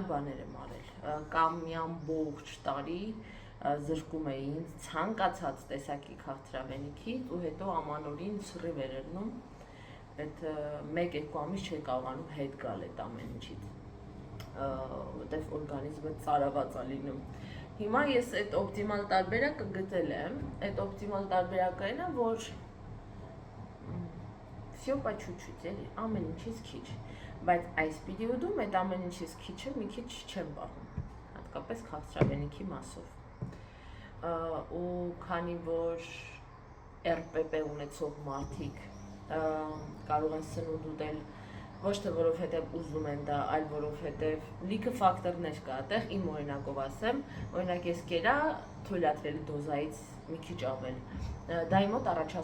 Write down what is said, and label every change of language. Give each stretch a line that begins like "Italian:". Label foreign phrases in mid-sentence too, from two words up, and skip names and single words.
Armenian: բաներ եմ արել, կամ մի ամբողջ տարի զրկում էի ինձ ցանկացած տեսակի քաղցրավենիքից ու հետո ամանորին սրի վերելնում, այդ 1-2 ամիս չէի կարողանում հետ գալ այդ ամեն ինչից, որտեվ օրգանիզմը ծարաված է լինում։ Հիմա ես այդ օպտիմալ տարբերակը գտել եմ, այդ օպտիմալ տարբերակը այն է, որ
Russian: всё по чуть-чуть,
Armenian: էլի, ամեն ինչից քիչ, բայց այս պերիոդում այդ ամեն ինչից քիչը մի քիչ չեմ պահում, հատկապես քաղցրավենիքի մասով։ Ու քանի որ RPP ունեցող մարդիկ կարող են սնունդ ուտել ոչ թե որովհետև ուզում են դա, այլ որովհետև լիքը ֆակտորներ կա այդտեղ, իմ օրինակով ասեմ, օրինակ ես կերա թույլատրելի դոզայից մի քիչ ավել։ Դա իմ մոտ առաջացնում